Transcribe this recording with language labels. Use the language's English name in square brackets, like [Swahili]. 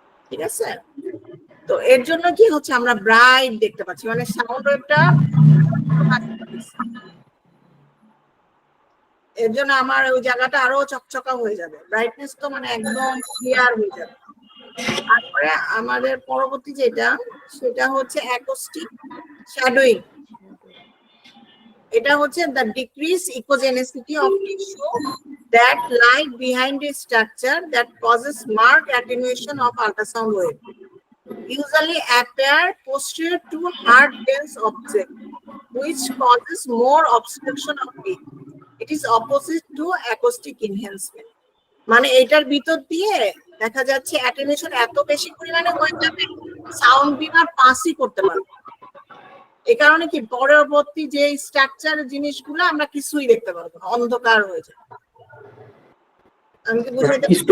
[Bangla] ঠিক আছে, তো এর জন্য কি হচ্ছে আমরা ব্রাইট দেখতে পাচ্ছি, মানে সাউন্ড ওয়েভটা এর জন্য আমার ওই জায়গাটা আরো চকচকা হয়ে যাবে, ব্রাইটনেস তো মানে একদম ক্লিয়ার হয়ে যাবে। তারপরে আমাদের পরবর্তী যেটা সেটা হচ্ছে অ্যাকোস্টিক শ্যাডোইং। এটা হচ্ছে [English] the decreased echogenicity of tissue that lie behind a structure that causes marked attenuation of ultrasound wave, usually appear posterior to hard dense object, which causes more obstruction of beam. It is opposite to acoustic enhancement. [Bangla] মানে এটার ভিতর দিয়ে দেখা যাচ্ছে attenuation এত বেশি পরিমাণে হয়ে যাবে সাউন্ড বিম আর পাসই করতে পারবে। এই কারণে কি পরবর্তী যে স্ট্রাকচার জিনিসগুলো আমরা কিছুই দেখতে পারবো না, অন্ধকার হয়ে যাবে। আমি কি বুঝাইতে পারছি?